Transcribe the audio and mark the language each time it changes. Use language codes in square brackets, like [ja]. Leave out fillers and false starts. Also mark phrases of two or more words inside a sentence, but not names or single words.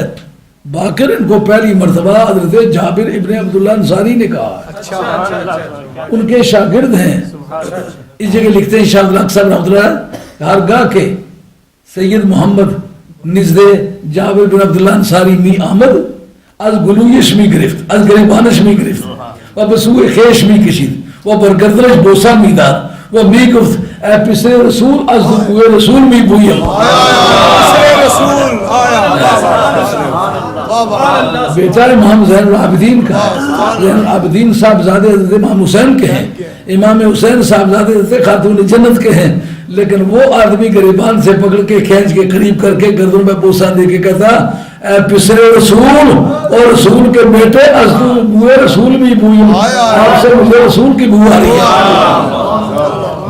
[ur] باقر ان کو پہلی مرتبہ حضرت جابر ابن عبداللہ انصاری نے کہا. ان کے شاگرد ہیں. اس جگہ لکھتے ہیں شاہ عبدالاقصی رحمۃ اللہ [fa] ہرگاہ کے سید محمد نزد جابر بن عبداللہ انصاری می آمد از گلویش می گرفت، از گریبانش می گرفت و به سوی خیش می کشید و بر گردنش بوسه می داد و می گفت اے پسر رسول از بوی رسول می بویم. [ur] بیٹا امام زین العابدین کا، زین العابدین صاحبزادے حضرت امام حسین کے ہیں، امام حسین صاحبزادے حضرت خاتون جنت کے ہیں. لیکن وہ آدمی گریبان سے پکڑ کے کھینچ کے قریب کر کے گردن میں بوسہ دے کے کہتا [fa] اے پسر رسول [ur] اور رسول کے بیٹے [fa] از بوئے رسول بھی بوئیم، [ur] آپ سے مجھے رسول کی بو آ رہی ہے.